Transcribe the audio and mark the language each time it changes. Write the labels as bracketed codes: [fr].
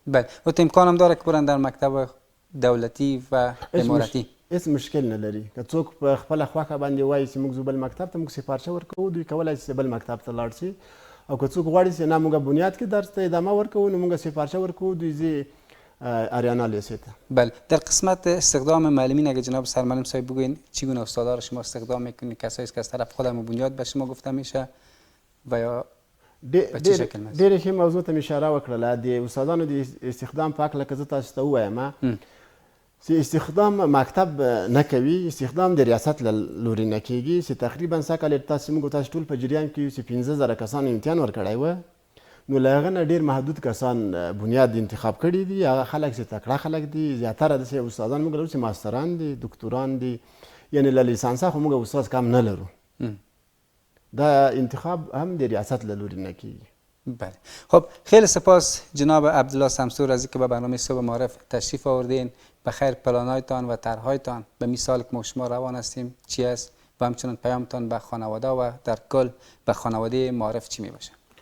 [fa] بله و تو امکان هم داره که برن در مکتب دولتی و امارتی؟ [ps] هیڅ مشکل نه لري که څوک په خپله خوښه باندې وایي چې موږ ځو بل مکتب ته موږ سفارشه ورکوو دوی کولی شي بل مکتب ته لاړ شي او که څوک غواړي چې نه موږ بنیاد کې درس ته ادامه ورکوو نو موږ سفارشه ورکوو دوی ځي اریانا لیسه ته. [fa] بله در قسمت استخدام معلمین اگه جناب سرمعلم صاحب بگوین چگونه استادا را شما استخدام میکنید کسایی که از طرف خودم بنیاد به شما گفته میشه و یا به چه شکل است؟ [ps] ډېرې ښې موضوع ته مې اشاره وکړله د استادانو د استخدام په هکله که زه تاسو ته ووایم چې استخدام مکتب نه کوي استخدام د ریاست له لورې نه کېږي چې تقریبا سږ کال موږ تاسو ټول په جریان کې یو چې 15,000 کسانو امتحان ورکړی و نو له هغه نه ډېر محدود کسان بنیاد انتخاب کړي دي هغه خلک چې تکړه خلک دي زیاتره داسې استادان موږ لرو چې ماستران دي دکتوران دي یعنی له لیسانسه خو موږ استاد کم نه لرو. دا انتخاب هم د ریاست له لورې نه کېږي. [fa] بله خب خیلی سپاس جناب عبدالله سمسور از اینکه به برنامه صبح معارف تشریف آوردین. بخیر پلانایتان و طرحهایتان به مثال که ما شما روان هستیم چی است و همچنان پیامتان به خانواده و در کل به خانواده معارف چی می باشه؟